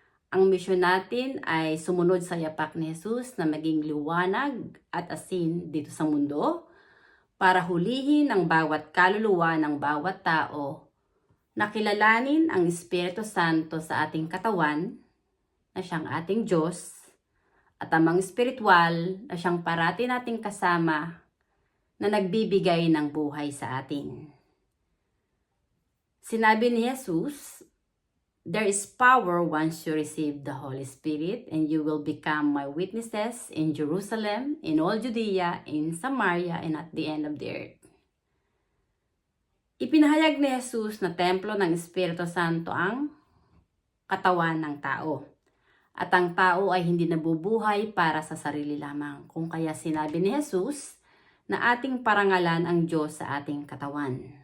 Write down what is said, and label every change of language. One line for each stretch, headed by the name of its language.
Filipino: Ang misyon natin ay sumunod sa yapak ni Jesus na maging liwanag at asin dito sa mundo para hulihin ang bawat kaluluwa ng bawat tao na kilalanin ang Espiritu Santo sa ating katawan na siyang ating Diyos at amang espiritual na siyang parati nating kasama na nagbibigay ng buhay sa atin. Sinabi ni
English: Jesus, there is power once you receive the Holy Spirit, and you will become my witnesses in Jerusalem, in all Judea, in Samaria, and at the end of the earth.
Filipino: Ipinahayag ni Jesus na templo ng Espiritu Santo ang katawan ng tao. At ang tao ay hindi nabubuhay para sa sarili lamang. Kung kaya sinabi ni Jesus na ating parangalan ang Diyos sa ating katawan.